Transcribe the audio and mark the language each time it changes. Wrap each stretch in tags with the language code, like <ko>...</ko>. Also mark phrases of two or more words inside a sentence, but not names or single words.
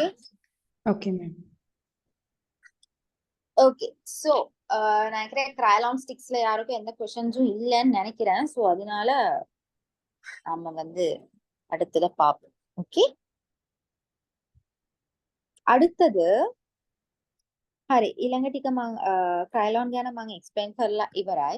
<en>okay ma'am. okay, so</en> <ta>நான் நினைக்கிறேன்</ta> <en>trial sticks</en> <ta>யாருக்கும் எந்த கொஸ்டின்ஸும் இல்லைன்னு நினைக்கிறேன். சோ அதனால நம்ம வந்து அடுத்தத பார்ப்போம். ஓகே, அடுத்தது</ta> <si>හරි ඊළඟට ටික මම ට්‍රයිලොන් ගැන මම එක්ස්ප්ලেইন කරලා ඉවරයි.</si>